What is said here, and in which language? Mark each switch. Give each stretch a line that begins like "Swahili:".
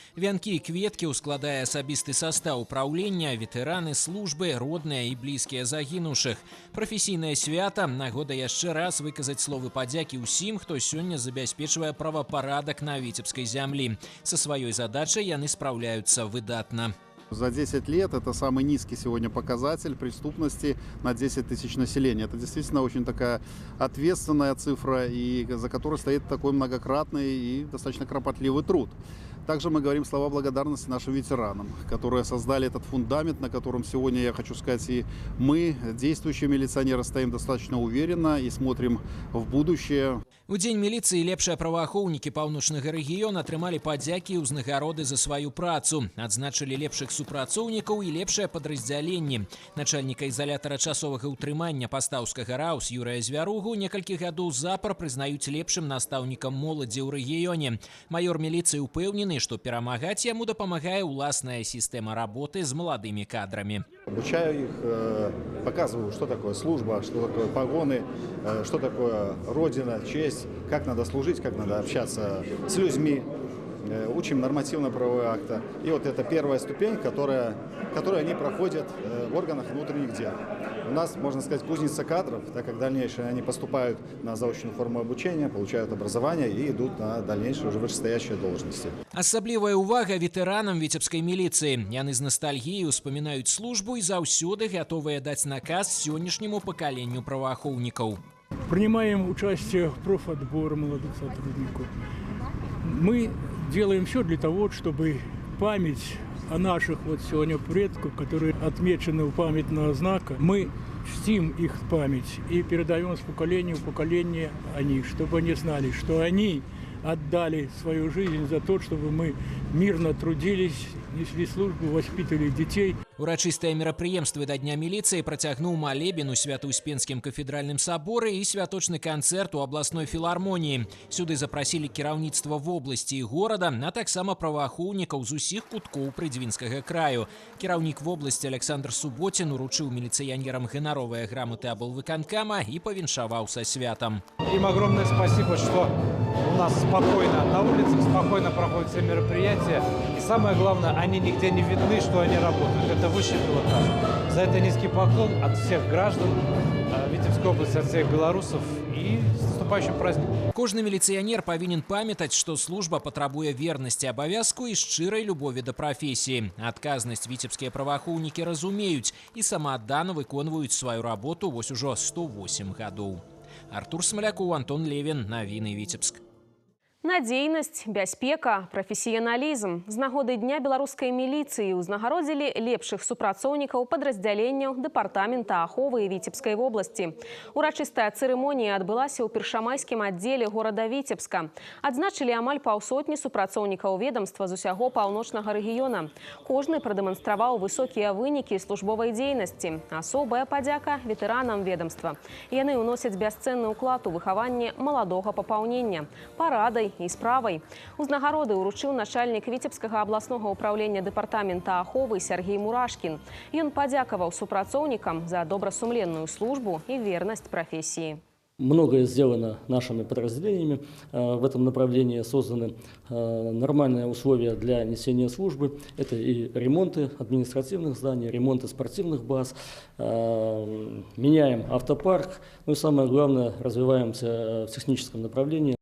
Belarusian: Вянкі і кветкі ўскладае асабісты састаў управлення, ветэраны службы, родныя і блізкія загінуўшых. Прафесійнае свята – нагода яшчэ раз выказаць словы падзякі ўсім, хто сёння забяспечвае правапарадак на віцебскай зямлі. Са сваёй задачай яны спраўляюцца выдатна.
Russian: За 10 лет это самый низкий сегодня показатель преступности на 10 тысяч населения. Это действительно очень такая ответственная цифра, и за которой стоит такой многократный и достаточно кропотливый труд. Также мы говорим слова благодарности нашим ветеранам, которые создали этот фундамент, на котором сегодня, я хочу сказать, и мы, действующие милиционеры, стоим достаточно уверенно и смотрим в будущее.
Belarusian: У Дзень міліцыі лепшыя праваахоўнікі паўночнага рэгіёна атрымалі падзякі і ўзнагароды за сваю працу. Адзначылі лепшых супрацоўнікаў і лепшае падраздзяленне. Начальніка ізалятара часовага ўтрымання пастаўскага РАУС Юрыя Звяругу некалькі гадоў запар прызнаюць лепшым настаўнікам моладзі ў рэгіёне. Майор міліцыі ўпэўнены, што перамагаць яму дапамагае ўласная сістэма работы з маладымі кадрамі.
Russian: Обучаю их, показываю, что такое служба, что такое погоны, что такое родина, честь, как надо служить, как надо общаться с людьми. Учим нормативно-правовые акты. И вот это первая ступень, которую они проходят в органах внутренних дел. У нас, можно сказать, кузница кадров, так как дальнейшие они поступают на заочную форму обучения, получают образование и идут на дальнейшие уже вышестоящие должности.
Belarusian: Асаблівая увага ветэранам віцебскай міліцыі. Яны з ностальгіяй успамінаюць службу і заўсёды гатовыя даць наказ сённяшняму пакаленню праваахоўнікаў.
Russian: Принимаем участие в профотборе молодых сотрудников. Мы делаем все для того, чтобы память о наших вот сегодня предках, которые отмечены у памятного знака, мы чтим их память и передаем с поколения в поколение о них, чтобы они знали, что они отдали свою жизнь за то, чтобы мы мирно трудились, несли службу, воспитывали детей.
Belarusian: Урачыстыя мерапрыемствы да Дня міліцыі працягнуў малебен у Свято-Успенскім кафедральным саборы і святочны канцэрт у абласной філармоніі. Сюды запрасілі кіраўніцтва вобласці і горада, а таксама праваахоўнікаў з усіх куткоў прыдзьвінскага краю. Кіраўнік вобласці Александр Суботин уручыў міліцыянерам ганаровыя грамоты аблвыканкама і павіншаваў са святам.
Russian: Им огромное спасибо, что у нас спокойно на улицах, спокойно проходят все мероприятия. И самое главное, они нигде не видны, что они работают. Это высший пилотаж. За это низкий поклон от всех граждан Витебской области, от всех белорусов. И с наступающим праздником.
Belarusian: Кожны міліцыянер павінен памятаць, што служба патрабуе вернасці абавязку і шчырай любові да прафесіі. Адказнасць віцебскія праваахоўнікі разумеюць і самааддана выконваюць сваю работу вось ужо 108 гадоў. Артур Смоляков, Антон Левин, Навіны Віцебск. Надзейнасць, бяспека, прафесіяналізм. З нагоды Дня беларускай міліцыі ўзнагародзілі лепшых супрацоўнікаў падраздзяленняў дэпартамента аховы Віцебскай вобласці. Урачыстая цырымонія адбылася ў першамайскім аддзеле горада Віцебска. Адзначылі амаль паўсотні супрацоўнікаў ведомства з усяго паўночнага рэгіёна. Кожны прадэманстраваў высокія вынікі службовай дзейнасці. Асобая падзяка ветэранам ведомства. Яны ўносяць бясцэнны ўклад у выхаванне маладога папаўнення, парадай і справай. Узнагароды ўручыў начальнік Віцебскага абласнога ўправлення дэпартамента аховы Сергей Мурашкін. Ён падзякаваў супрацоўнікам за добрасумленную службу
Russian: и верность профессии. Многое сделано нашими подразделениями. В этом направлении созданы нормальные условия для несения службы. Это и ремонты административных зданий, ремонты спортивных баз. Меняем автопарк. Ну и самое главное, развиваемся в техническом направлении.